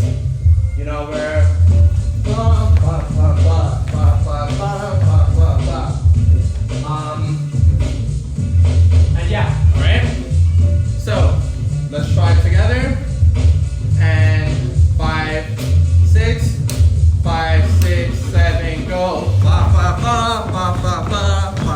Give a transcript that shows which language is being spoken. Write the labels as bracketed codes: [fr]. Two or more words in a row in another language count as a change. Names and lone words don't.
[en] You know, where ba ba ba ba ba ba ba ba ba ba. And yeah, all right. So let's try it together. And 5, 6, 5, 6, 7, go. Ba ba ba ba ba ba.